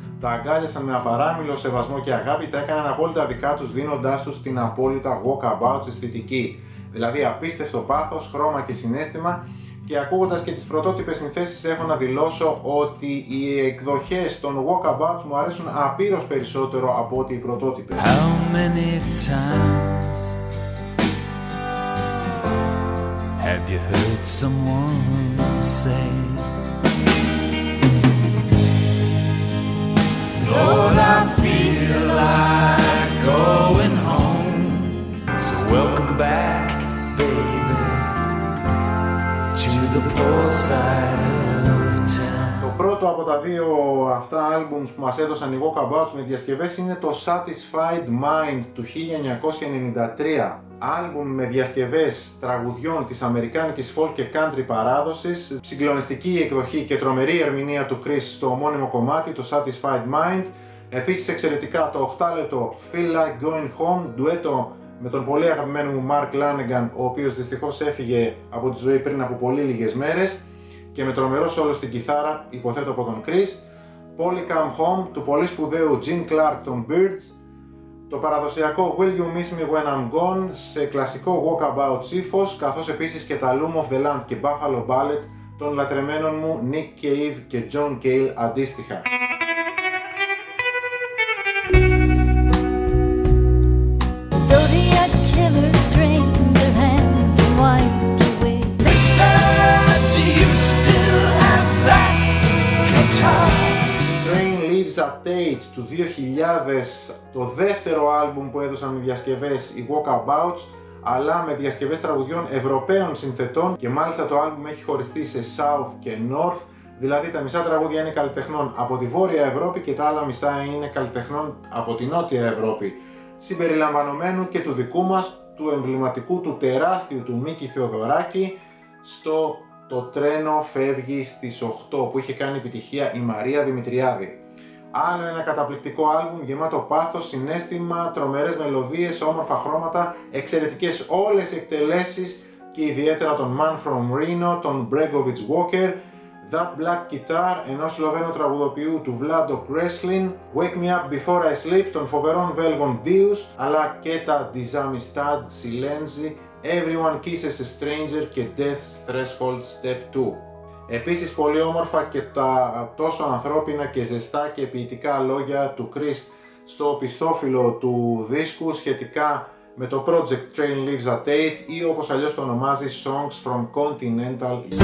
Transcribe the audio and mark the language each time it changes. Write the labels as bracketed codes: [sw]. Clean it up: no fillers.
[el] Τα αγκάλιασαν με απαράμιλο σεβασμό και αγάπη, τα έκαναν απόλυτα δικά τους δίνοντάς τους την απόλυτα Walkabouts αισθητική. Δηλαδή απίστευτο πάθος, χρώμα και συναίσθημα, και ακούγοντας και τις πρωτότυπες συνθέσεις έχω να δηλώσω ότι οι εκδοχές των Walkabouts μου αρέσουν απείρως περισσότερο από ότι οι πρωτότυπες. [en] How many times have you heard someone say, Lord, I feel like going home, so welcome back, baby, to the poor side of town. [el] Το πρώτο από τα 2 αυτά άλμπουμς που μας έδωσαν οι Walkabouts με διασκευές είναι το Satisfied Mind του 1993. Άλμπουμ με διασκευές τραγουδιών της αμερικάνικης folk και country παράδοσης, συγκλονιστική εκδοχή και τρομερή ερμηνεία του Chris στο ομώνυμο κομμάτι, το Satisfied Mind. Επίσης εξαιρετικά το 8 λεπτό Feel Like Going Home, ντουέτο με τον πολύ αγαπημένο μου Mark Lanegan, ο οποίος δυστυχώς έφυγε από τη ζωή πριν από πολύ λίγες μέρες, και με τρομερό σόλο στην κιθάρα, υποθέτω από τον Chris. Poly Come Home του πολύ σπουδαίου Gene Clark των Byrds. Το παραδοσιακό Will You Miss Me When I'm Gone σε κλασικό Walkabouts ύφος, καθώς επίσης και τα Loom of the Land και Buffalo Ballet των λατρεμένων μου Nick Cave και John Cale αντίστοιχα. [en] Zodiac killers drained their hands and wiped away. Mister, do you still have that guitar? [el] Train Leaves at 8 του 2000, το δεύτερο άλμπουμ που έδωσαν με διασκευές οι Walkabouts, αλλά με διασκευές τραγουδιών Ευρωπαίων συνθετών, και μάλιστα το άλμπουμ έχει χωριστεί σε South και North, δηλαδή τα μισά τραγούδια είναι καλλιτεχνών από τη Βόρεια Ευρώπη και τα άλλα μισά είναι καλλιτεχνών από τη Νότια Ευρώπη, συμπεριλαμβανομένου και του δικού μας, του εμβληματικού, του τεράστιου του Μίκη Θεοδωράκη, στο «Το τρένο φεύγει στις 8» που είχε κάνει επιτυχία η Μαρία Δημητριάδη. Άλλο ένα καταπληκτικό άλμπουμ γεμάτο πάθος, συναίσθημα, τρομερές μελωδίες, όμορφα χρώματα, εξαιρετικές όλες οι εκτελέσεις και ιδιαίτερα τον Man From Reno, τον Bregovich Walker. That Black Guitar ενός Σλοβαίνου τραγουδοποιού του Vlado Kreslin, Wake Me Up Before I Sleep των φοβερών Βέλγων Dius, αλλά και τα Dizamistad, Silenzi, Everyone Kisses a Stranger και Death's Threshold Step 2. Επίσης πολύ όμορφα και τα τόσο ανθρώπινα και ζεστά και ποιητικά λόγια του Chris στο πιστόφυλλο του δίσκου σχετικά με το project Train Leaves at 8 ή όπως αλλιώς το ονομάζει Songs from Continental